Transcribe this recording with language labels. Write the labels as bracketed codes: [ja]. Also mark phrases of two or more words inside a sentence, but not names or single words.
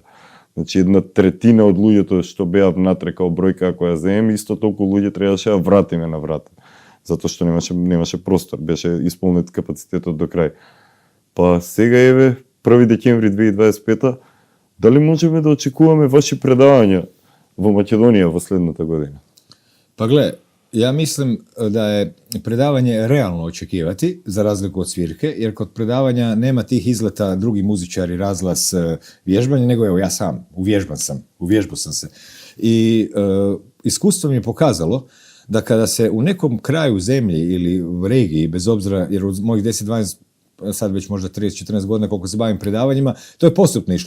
[mk] Значи, 1/3 од луѓето што беа внатре као бројка ако ја земеме, исто толку луѓе требаше да вратиме на врата. Затоа што немаше простор, беше исполнет капацитетот до крај. Па сега еве 1 декември 2025, дали можеме да очекуваме ваши предавања во Македонија во следната година? [hr] Pa gle, ja mislim da je predavanje realno očekivati, za razliku od svirke, jer kod predavanja nema tih izleta drugi muzičari, razglas, vježbanje, nego evo ja sam, uvježbao sam se. I iskustvo mi je pokazalo da kada se u nekom kraju zemlje ili u regiji, bez obzira, jer od mojih 10-12, sad već možda 30-14 godina koliko se bavim predavanjima, to je postupno išlo.